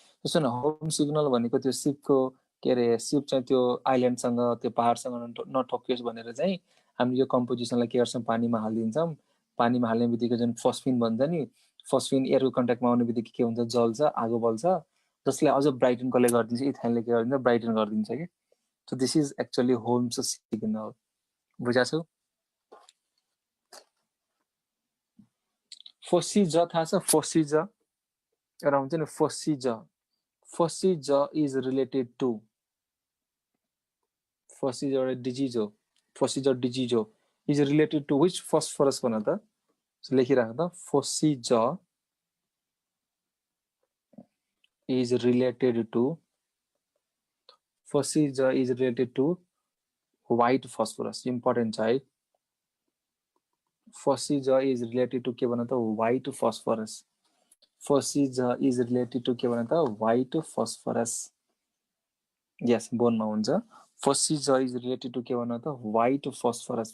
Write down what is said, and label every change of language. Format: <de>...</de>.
<ne>त्यसो न home signal भनेको त्यो सिपको के अरे सिप चाहिँ त्यो आइल्यान्डसँग त्यो पहाडसँग नठोकियोस् भनेर चाहिँ हामीले यो कम्पोजिसनलाई के गर्छौँ पानीमा हालिदिन्छौँ। पानीमा हाल्ने बित्तिकै जुन फस्फिन भन्छ नि फस्फिन एयरको कन्ट्याक्टमा आउने बित्तिकै के हुन्छ जल्छ, आगो बल्छ। जसले अझ ब्राइटन कसले गरिदिन्छ, इथाइनले के गरिदिन्छ, ब्राइटन गरिदिन्छ के।</ne> <en>So this is actually homes signal.</en> <ne>बुझा छौ? फोसिज थाहा छ? फोसिज एउटा हुन्छ नि फोसिज।</ne> <en>phossy jaw is related to,</en> <ne>फोसिज एउटा डिजिज हो,</ne> <en>Phossy jaw disease हो, is related to which phosphorus भन त?</en> <ne>लेखिराख त,</ne> <en>Phossy jaw is related to, phossy jaw is related to white phosphorus।</en> <ne>important छ है। फोसिज</ne> <en>is related to</en> <ne>के भन त?</ne> <en>white phosphorus। Phossy jaw is related to</en> <ne>के भन त?</ne> <en>white phosphorus। Yes,</en> <ne>बोनमा हुन्छ। फोसिज</ne> <en>is related to</en> <ne>के भन त?</ne> <en>white phosphorus।</en>